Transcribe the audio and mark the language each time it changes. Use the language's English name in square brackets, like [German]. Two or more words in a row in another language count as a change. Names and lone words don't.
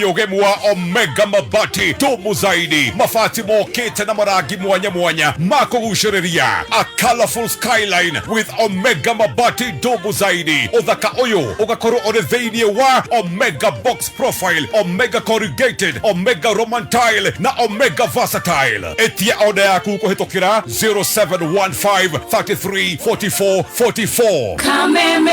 [Kikuyu] ugemu wa Omega Mabati Domu Zaidi mafati mokete na marangi mwanya mwanya makuguciriria [English] a colorful skyline with Omega Mabati Domu Zaidi. [Kikuyu] Uthaka uyu ugakorwo uri thiini wa Omega Box Profile, Omega Corrugated, Omega Roman Tile na Omega Versatile. Etia order yaku kuhitukira 0715 33 44 44. Kameme